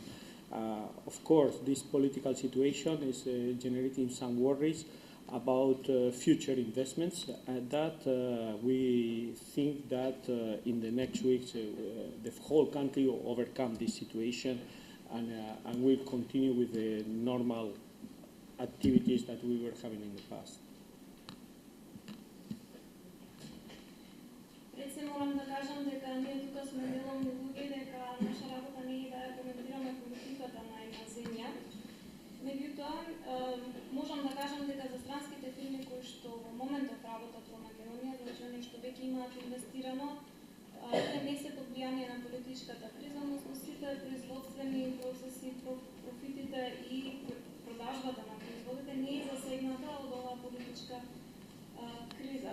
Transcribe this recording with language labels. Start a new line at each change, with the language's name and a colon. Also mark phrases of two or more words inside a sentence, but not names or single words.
English: Of course, this political situation is generating some worries about future investments, that we think that in the next weeks the whole country will overcome this situation and we'll continue with the normal activities that we were having in the past.
Macedonian: Пред се морам да кажам дека ние тука сме делом луѓе, дека наша работа не е да ја коментираме политиката на една земја. Меѓутоа, можам да кажам дека за странските фирми кои што во моментов работат во Македонија, значи оние што веќе имаат инвестирано, те не се под влијание на политичката криза, односно сите производствени процеси, профитите и продажбата на производите не е засегната од оваа политичка криза.